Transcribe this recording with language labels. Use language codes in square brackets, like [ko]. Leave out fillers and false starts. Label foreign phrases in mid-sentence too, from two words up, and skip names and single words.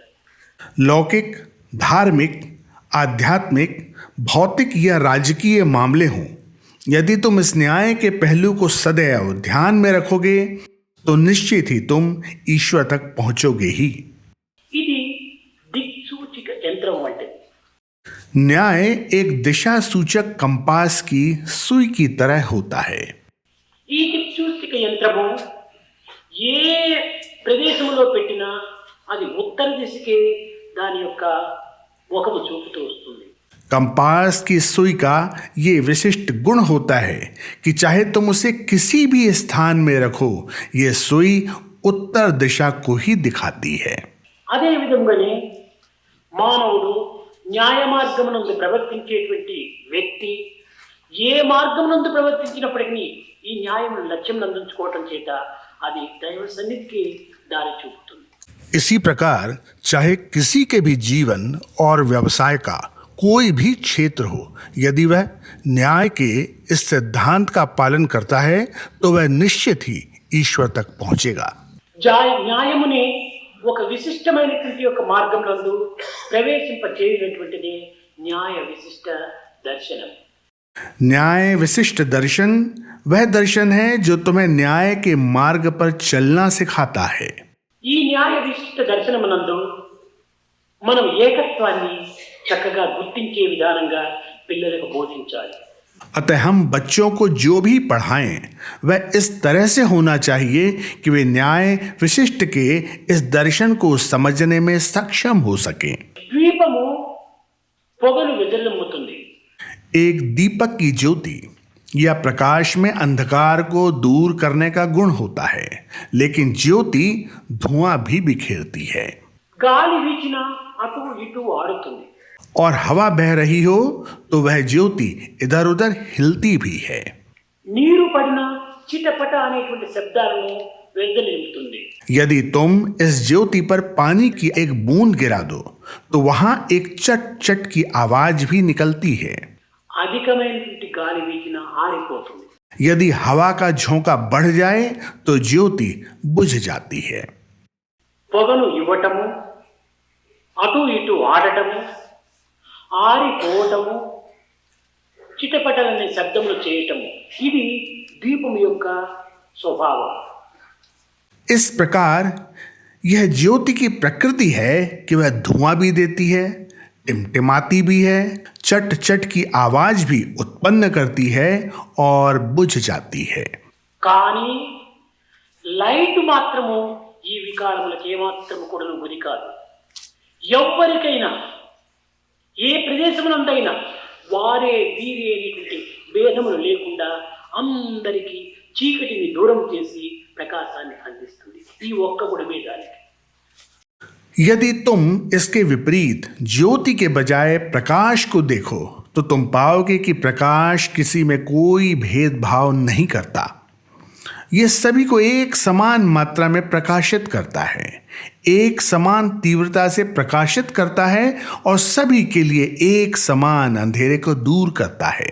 [hi] लौकिक, धार्मिक, आध्यात्मिक, भौतिक या राजकीय मामले हों, यदि तुम इस न्याय के पहलू को सदैव ध्यान में रखोगे तो निश्चित ही तुम ईश्वर तक पहुंचोगे ही। [te] ఇది దిక్సూచిక యంత్రం వంటిది. [hi] न्याय एक दिशा सूचक कंपास की सुई की तरह होता है। [te] ఈ దిక్సూచిక యంత్రము ఏ ప్రదేశంలో పెట్టినా అది ఉత్తర దిశకే దాని యొక్క ముఖము చూపుతూ వస్తుంది. [hi] कंपास की सुई का ये विशिष्ट गुण होता है कि चाहे तुम उसे किसी भी स्थान में रखो ये सुई उत्तर दिशा को ही दिखाती है। [te] అదే విధంగానే మానవుడు న్యాయ మార్గమునందు ప్రవర్తించేటువంటి వ్యక్తి ఏ మార్గమునందు ప్రవర్తించినప్పటికీ ఈ న్యాయం లక్ష్యం నందించుకోవటం చేత అది దైవ సన్నిధికి దారి చూపుతుంది. [hi] इसी प्रकार चाहे किसी के भी जीवन और व्यवसाय का कोई भी क्षेत्र हो, यदि वह न्याय के इस सिद्धांत का पालन करता है तो वह निश्चित ही ईश्वर तक पहुंचेगा। [te] న్యాయమునే ఒక విశిష్టమైనటువంటి ఒక మార్గంలో ప్రవేశింపచేయనటువంటిది న్యాయ విశిష్ట దర్శనం. [hi] न्याय विशिष्ट दर्शन वह दर्शन है जो तुम्हें न्याय के मार्ग पर चलना सिखाता है। [te] ఈ న్యాయ విశిష్ట దర్శనమునందు మనం ఏకత్వాన్ని చక్కగా గుర్తించే విధానంగా పిల్లలకు బోధించాలి. [hi] अतः हम बच्चों को जो भी पढ़ाएं वह इस तरह से होना चाहिए कि वे न्याय विशिष्ट के इस दर्शन को समझने में सक्षम हो सकें। [te] ద్వీపము పొగలు వెదజల్లుతుంది. [hi] एक दीपक की ज्योति या प्रकाश में अंधकार को दूर करने का गुण होता है, लेकिन ज्योति धुआं भी बिखेरती है। [te] గాలి వీచినా అటు ఇటు ఆడుతుంది. [hi] और हवा बह रही हो तो वह ज्योति इधर उधर हिलती भी है। [te] నీరు పడిన చిటపట అనేటువంటి శబ్దాలను వెదజల్లుతుంది. [hi] यदि तुम इस ज्योति पर पानी की एक बूंद गिरा दो तो वहां एक चट चट की आवाज भी निकलती है। [te] అధికమైనటువంటి గాలి వీచినా ఆరిపోతుంది. [hi] यदि हवा का झोंका बढ़ जाए तो ज्योति बुझ जाती है। [te] పొగను ఇవ్వటము, అటు ఇటు ఆడటము, ఆరిపోవటము, చిటపటలనే శబ్దములు చేయటము ఇది దీపం యొక్క స్వభావం. [hi] इस प्रकार यह ज्योति की प्रकृति है कि वह धुआं भी देती है, टिमटिमाती भी है, चट चट की आवाज भी उत्पन्न करती है और बुझ जाती है। [te] కానీ లైట్ మాత్రము ఈ వికారములకు ఏమాత్రము కూడా గురి కాదు. ఎవ్వరికైనా ఏ ప్రదేశమునందైనా వారే వీరే అనేటువంటి భేదములు లేకుండా అందరికీ చీకటిని దూరం చేసి ప్రకాశాన్ని అందిస్తుంది. ఈ ఒక్క గుణమే దానికి. [hi] यदि तुम इसके विपरीत ज्योति के बजाय प्रकाश को देखो तो तुम पाओगे कि प्रकाश किसी में कोई भेदभाव नहीं करता। यह सभी को एक समान मात्रा में प्रकाशित करता है, एक समान तीव्रता से प्रकाशित करता है और सभी के लिए एक समान अंधेरे को दूर करता है।